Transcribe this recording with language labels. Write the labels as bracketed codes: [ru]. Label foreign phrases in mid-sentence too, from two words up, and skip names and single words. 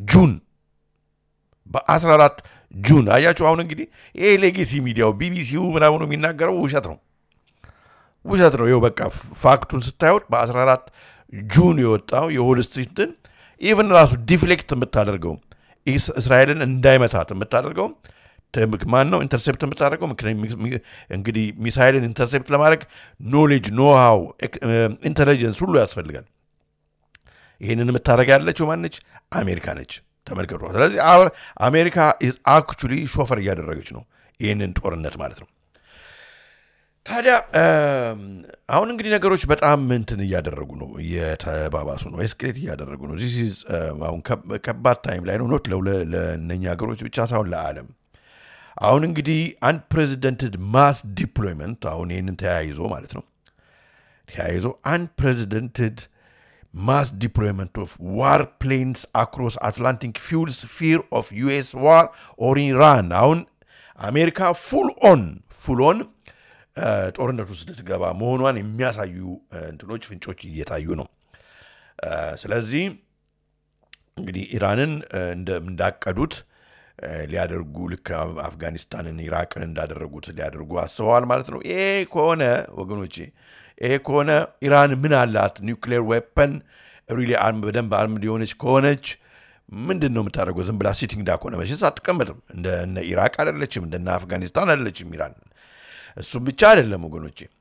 [am] ጁን አያችሁ አሁን እንግዲህ ይሄ ሌጋሲ ሚዲያው ቢቢሲው ምናምን የሚናገረው ውሸት ነው ይኸው በቃ ፋክቱን ስታዩት በ14 ጁን የወጣው የሆል ስትሪትን ኢቭን ራሱ ዲፍሌክት የምታደርገው እስራኤልን እንዳይመታት የምታደርገው ማን ነው ኢንተርሴፕት የምታደርገው እንግዲህ ሚሳይልን ኢንተርሴፕት ለማድረግ [en] knowledge know-how intelligence [am] ሁሉ ያስፈልጋል ይሄንን የምታደርግ ያለችው ማነች አሜሪካ ነች ተመልከቱ ስለዚህ አሜሪካ [en] is actually [am] ሾፈር እያደረገች ነው ይሄንን ጦርነት ማለት ነው ታዲያ አሁን እንግዲህ ነገሮች በጣም እንትን እያደረጉ ነው የተባባሱ ነው ኤስኬሌት እያደረጉ ነው [en] this is [am] አሁን ከባድ ታይም ላይ ነው ኖት ለነኛ ሀገሮች ብቻ ሳይሆን ለዓለም አሁን እንግዲህ [en] unprecedented mass deployment [am] አሁን ይሄንን ተያይዞ ማለት ነው [en] unprecedented mass deployment of warplanes across Atlantic fuels fear of US war or Iran [am] አሁን አሜሪካ [en] full on [am] ጦርነቱ ውስጥ ልትገባ መሆኗን የሚያሳዩ እንትኖች ፍንጮች እየታዩ ነው ስለዚህ እንግዲህ ኢራንን እንዳቀዱት ሊያደርጉ ልክ አፍጋኒስታንን ኢራቅን እንዳደረጉት ሊያደርጉ አስበዋል ማለት ነው ይሄ ከሆነ ወገኖቼ ኢራን ምን አላት [en] nuclear weapon really [am] በደንብ አርምድ የሆነች ከሆነች ምንድን ነው የምታደርገው ዝም ብላ ሲቲንግ ዳኮነ መቼስ አትቀመጥም እንደነ ኢራቅ አይደለችም እንደነ አፍጋኒስታን አይደለችም ኢራን እሱም ብቻ አይደለም ወገኖቼ